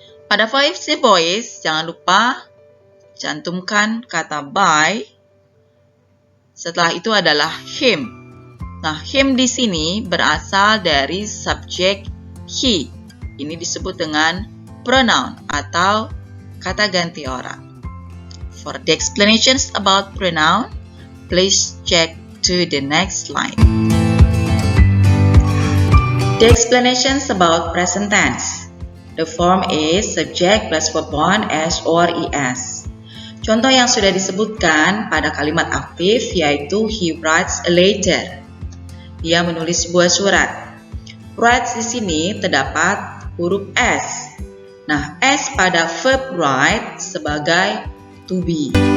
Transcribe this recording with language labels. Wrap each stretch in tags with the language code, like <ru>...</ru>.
<id>Pada passive voice jangan lupa cantumkan kata by. Setelah itu adalah him. Nah, him di sini berasal dari subjek he. Ini disebut dengan pronoun atau kata ganti orang.</id> <en>For the explanations about pronoun, please check to the next slide. The explanations about present tense. The form is subject plus verb 1 s or es.</en> <id>Contoh yang sudah disebutkan pada kalimat aktif yaitu</id> <en>he writes a letter.</en> <id>Dia menulis sebuah surat. Writes di sini terdapat huruf s. Nah, s pada verb write sebagai to be.</id>